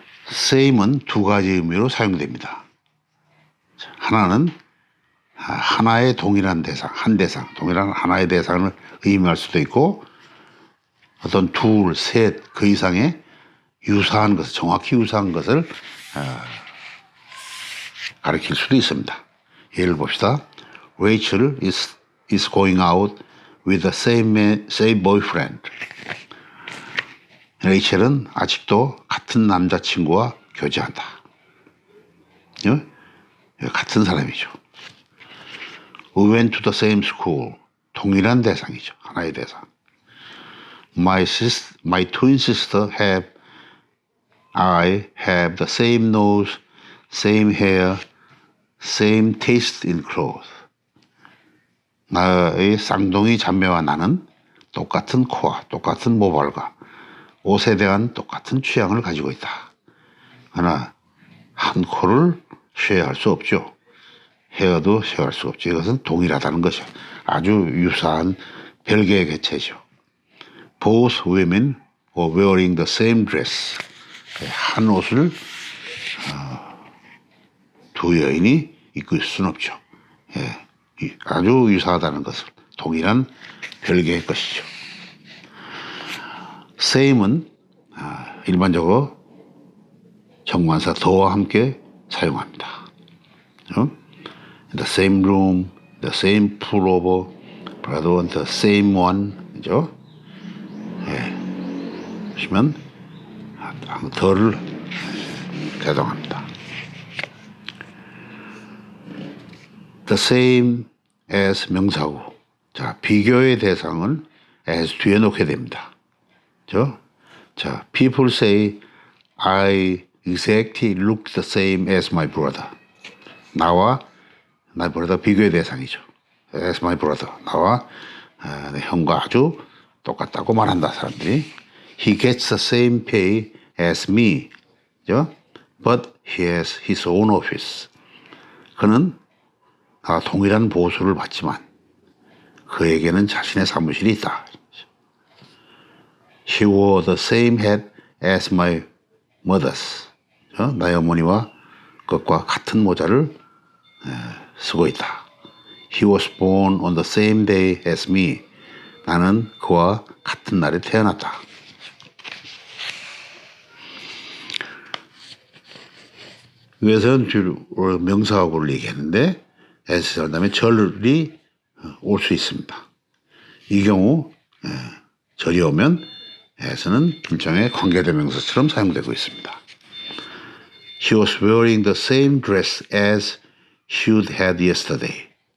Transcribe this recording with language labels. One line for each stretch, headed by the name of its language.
Korean: same은 두 가지 의미로 사용됩니다. 하나는 하나의 동일한 대상, 동일한 하나의 대상을 의미할 수도 있고 어떤 둘, 셋, 그 이상의 유사한 것을, 정확히 유사한 것을 가리킬 수도 있습니다. 예를 봅시다.
English: Rachel is going out with the same boyfriend.
Korean: 레이첼은 아직도 같은 남자친구와 교제한다. 같은 사람이죠.
English: We went to the same school.
Korean: 동일한 대상이죠. 하나의 대상.
English: My twin sister I have the same nose, same hair, same taste in clothes.
Korean: 나의 쌍둥이 자매와 나는 똑같은 코와 똑같은 모발과 옷에 대한 똑같은 취향을 가지고 있다. 하나, 한 코를 쉐어할 수 없죠. 헤어도 쉐어할 수 없죠. 이것은 동일하다는 것이죠. 아주 유사한 별개의 개체죠.
English: Both women were wearing the same dress.
Korean: 한 옷을 두 여인이 입고 있을 수는 없죠. 아주 유사하다는 것을 동일한 별개의 것이죠. same은 일반적으로 정관사 더와 함께 사용합니다.
English: The same room, the same pullover, brother, the same one,
Korean: 그죠? 보시면 더를 대동합니다. the same as 명사고. 자, 비교의 대상은 as 뒤에 놓게 됩니다.
English: 자, people say I exactly look the same as my brother.
Korean: 나와
English: my brother
Korean: 비교의 대상이죠.
English: as my brother.
Korean: 나와 내 형과 아주 똑같다고 말한다, 사람들이.
English: He gets the same pay as me. But he has his own office.
Korean: 그는 나와 동일한 보수를 받지만 그에게는 자신의 사무실이 있다.
English: She wore the same hat as my mother's.
Korean: 나의 어머니와 것과 같은 모자를 쓰고 있다.
English: He was born on the same day as me.
Korean: 나는 그와 같은 날에 태어났다. 여기서는 주로 명사하고를 얘기했는데 as 다음에 절이 올 수 있습니다. 이 경우 절이 오면 as는 일종의 관계대명사처럼 사용되고 있습니다.
English: She was wearing the same dress as she'd had yesterday.